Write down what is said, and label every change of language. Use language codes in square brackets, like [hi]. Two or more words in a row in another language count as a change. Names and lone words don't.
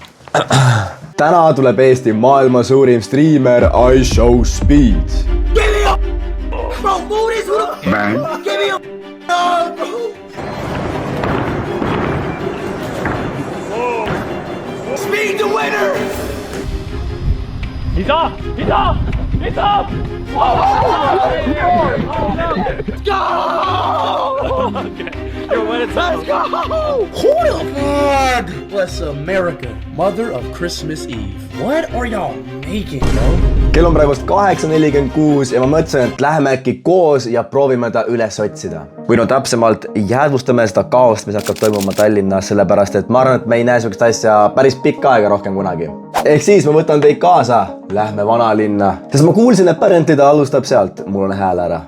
[et] Täna tuleb Eesti maailma suurim striimer iShowSpeed. [en] Bro, move this man. Give me a bro. Speed the winner. He's up. He's up. He's up. Let's go. Okay. Yo, when it's up. Let's go. Who the God bless America, mother of Christmas Eve. What are y'all making, bro? [et] Kell on praegust 8:46 ja ma mõtlesin, et läheme äkki koos ja proovime ta üles otsida. Või no täpsemalt jäädvustame seda kaost, mis hakkab toimuma Tallinnas, sellepärast et ma arvan, et me ei näe sellist asja päris pikka aega rohkem kunagi. Ehk siis ma võtan teid kaasa, lähme vanalinna, sest ma kuulsin, et Parentida alustab sealt, mul on hääl ära.